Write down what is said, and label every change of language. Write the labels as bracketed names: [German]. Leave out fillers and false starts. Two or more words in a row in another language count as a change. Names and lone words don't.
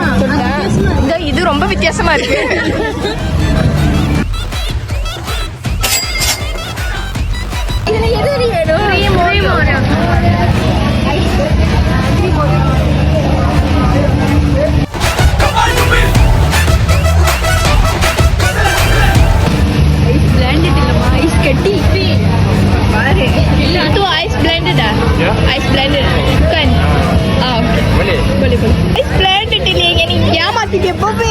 [Tamil] இது ரொம்ப வித்தியாசமா இருக்கு இதுல எது வேணும் பிளாண்டட் இல்லம்மா ஐஸ் கட்டி பாரு [Malay] itu [English] ice blended [Malay] ah? Ya. [English] Ice blended. [Malay] Bukan. [Tamil] Ah, okay. [Malay] Boleh. Boleh. [English] Ice blended [Tamil] இல்லையே நீ ஏமாத்திட்டே போவே.